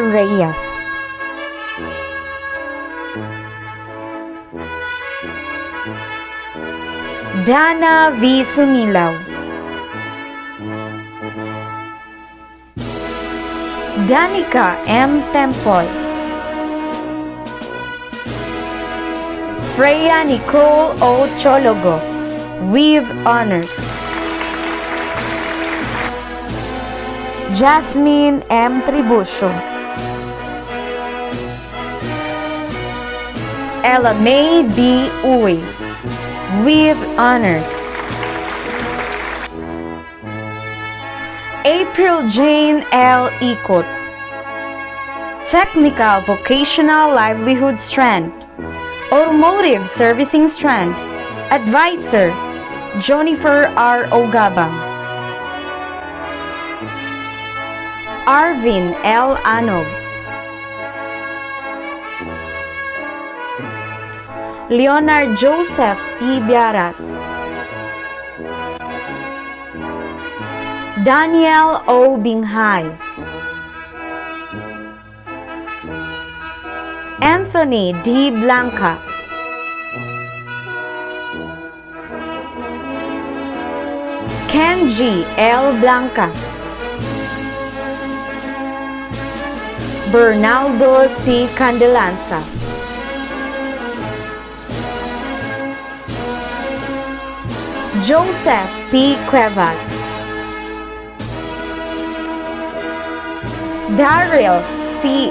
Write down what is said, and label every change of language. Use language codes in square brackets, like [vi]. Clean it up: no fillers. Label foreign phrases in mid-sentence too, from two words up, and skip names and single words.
[en] Reyes, Dana V. Sunilaw, Danica M. Tempoy, Freya Nicole O. Chologo, with honors. Jasmine M. Tribucio, Ella May B. Uy, with honors. April Jane L. Ikot, Technical Vocational Livelihood Strand, Automotive Servicing Strand, Advisor, Jonifer R. Ogabang, Arvin L. Anog, Leonard Joseph E. Biaras, Daniel O. Binghay, Anthony D. Blanca, Kenji L. Blanca, Bernaldo C. Candelanza, Joseph P. Cuevas, Daryl C.